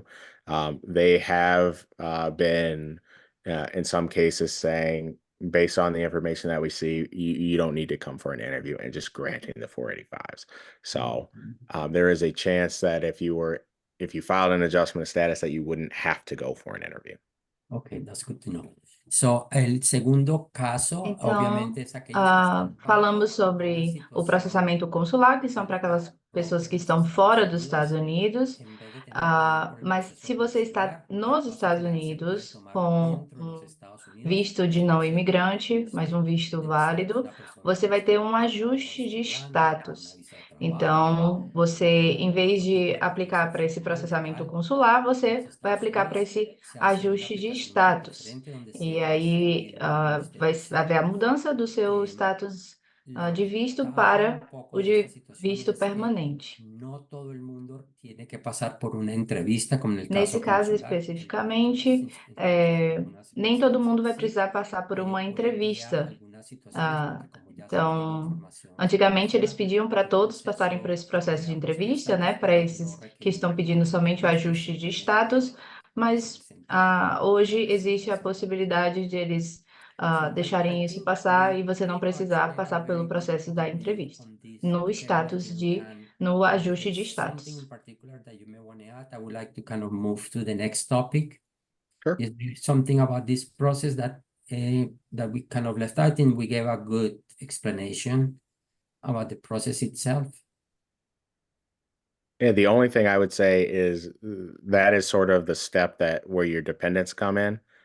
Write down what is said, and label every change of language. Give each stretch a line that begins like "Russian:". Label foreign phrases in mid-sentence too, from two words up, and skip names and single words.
English: They have been in some cases saying, based on the information that we see, you don't need to come for an interview, and just granting the 485s. So there is a chance that if you filed an adjustment of status, that you wouldn't have to go for an interview. Okay, that's good to know. So,
Spanish: el segundo caso,
Portuguese: Então,
Spanish: obviamente, es aquellos que están
Portuguese: falamos
Spanish: bajo una
Portuguese: sobre o
Spanish: situación
Portuguese: processamento consular, que são para aquelas pessoas que estão fora dos Estados Unidos.
Spanish: en vez de tener que ir por el
Portuguese: Mas
Spanish: proceso
Portuguese: se você está
Spanish: consular,
Portuguese: nos
Spanish: las
Portuguese: Estados
Spanish: cosas ya se
Portuguese: Unidos
Spanish: pueden tomar
Portuguese: com
Spanish: dentro de los Estados Unidos,
Portuguese: visto de não
Spanish: se
Portuguese: imigrante,
Spanish: puede
Portuguese: mas um visto
Spanish: decir
Portuguese: válido,
Spanish: la persona
Portuguese: você vai
Spanish: está
Portuguese: ter um
Spanish: con
Portuguese: ajuste
Spanish: visa
Portuguese: de
Spanish: de grande, con una
Portuguese: status.
Spanish: visa de trabajo,
Portuguese: Então, você, em vez de
Spanish: puede
Portuguese: aplicar para esse
Spanish: procesamiento
Portuguese: processamento
Spanish: legal
Portuguese: consular,
Spanish: en
Portuguese: você
Spanish: los
Portuguese: vai
Spanish: Estados
Portuguese: aplicar para
Spanish: Unidos,
Portuguese: esse
Spanish: se hace una
Portuguese: ajuste de
Spanish: aplicación
Portuguese: status.
Spanish: diferente donde
Portuguese: E
Spanish: se
Portuguese: aí,
Spanish: hace donde
Portuguese: vai
Spanish: usted
Portuguese: haver a
Spanish: desee.
Portuguese: mudança do seu status de visto para o de visto permanente.
Spanish: No todo el mundo tiene que pasar por una entrevista, como en el
Portuguese: Nesse caso
Spanish: caso consular.
Portuguese: especificamente, nem todo mundo vai precisar passar por uma entrevista. Então, antigamente eles pediam para todos passarem por esse processo de entrevista, né? Para esses que estão pedindo somente o ajuste de status, mas hoje existe a possibilidade de eles deixarem isso passar e você não precisar passar pelo processo da entrevista, no ajuste de status.
English: I would like to kind of move to the next topic. Sure. Is there something about this process that we kind of left out? I think we gave a good explanation about the process itself. Yeah, the only thing I would say is that is sort of the step that where your dependents come in.